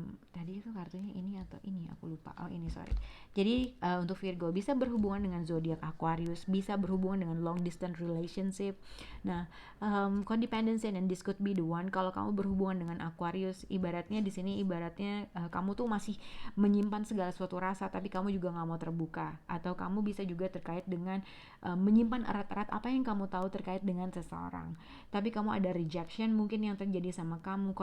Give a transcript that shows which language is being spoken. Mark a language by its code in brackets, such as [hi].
[id] Tadi itu kartunya ini atau ini, aku lupa. Ini, sorry. Jadi untuk Virgo bisa berhubungan dengan zodiak Aquarius, bisa berhubungan dengan [en] long distance relationship. Nah, codependency and this could be the one. [id] Kalau kamu berhubungan dengan Aquarius, ibaratnya di sini kamu tuh masih menyimpan segala suatu rasa, tapi kamu juga nggak mau terbuka. Atau kamu bisa juga terkait dengan menyimpan erat-erat apa yang kamu tahu terkait dengan seseorang, tapi kamu ada rejection mungkin yang terjadi sama kamu.